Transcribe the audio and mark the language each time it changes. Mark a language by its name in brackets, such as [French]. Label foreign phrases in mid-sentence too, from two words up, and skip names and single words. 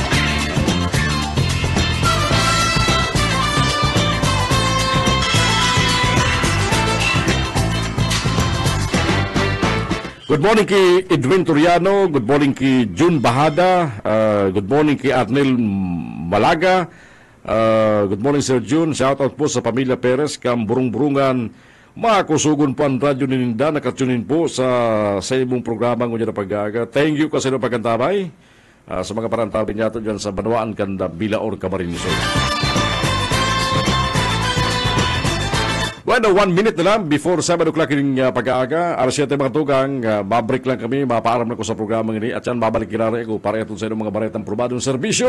[English] Good morning kay Edwin Turiano. Good morning kay June Bahada. Good morning kay Arnel Malaga. Good morning Sir June. Shout out po sa pamilya Perez, Kamburong-Burungan. [Bikol] Makusugon po ang radyo nininda, nakatunin po sa imong programa ng na pag-aga. [English] Thank you [Bikol] kasi na pagkantabay sa mga parantabi niya dyan sa Banwaan, Kanda, Bilaor, Camarines. Bueno, [English] 1 minute [Bikol] na lang [English] before 7 o'clock [Bikol] yung pag-aaga. Alas 7 mga tugang, babreak lang kami, mapaaram na ko sa programa ini. At yan, babalik kinari ko para ito sa mga baretang probadong serbisyo.